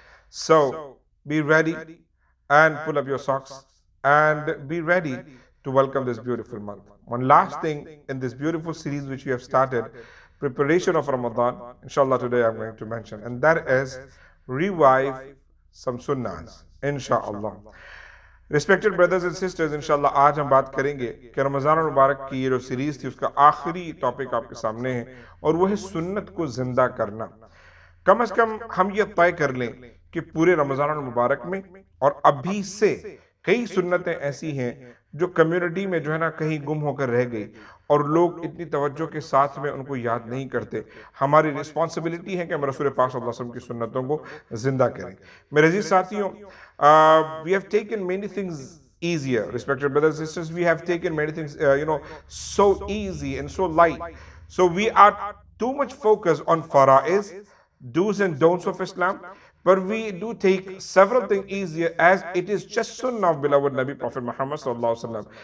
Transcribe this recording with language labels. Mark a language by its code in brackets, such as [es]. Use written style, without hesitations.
[en] So be ready and pull up your socks and be ready to welcome this beautiful month. One last thing in this beautiful series which we have started, preparation of Ramadan, inshallah today I'm going to mention, and that is revive some Sunnahs, inshallah. Respected brothers and sisters, [hi] inshallah आज हम बात करेंगे कि रमज़ान मुबारक की ये जो series थी उसका आखिरी टॉपिक आपके सामने है और वो है सुन्नत को जिंदा करना। कम से कम हम ये तय कर लें कि पूरे रमज़ान मुबारक में और अभी से कई सुन्नतें ऐसी हैं जो कम्युनिटी में जो है ना कहीं गुम होकर रह गई और लोग इतनी तवज्जो के साथ में उनको याद नहीं करते। हमारी रिस्पॉन्सिबिलिटी है कि हम रसूल पाक सल्लल्लाहु अलैहि वसल्लम की सुन्नतों को जिंदा करें। मेरे अजीज साथियों, [en] we have taken many things easier. Respected brothers and sisters, we have taken many things so easy and so light. So we are too much focused on faraiz, do's and don'ts of Islam, but we do take several things easier as it is just sunnah of beloved Nabi Prophet Muhammad sallallahu alaihi wasallam.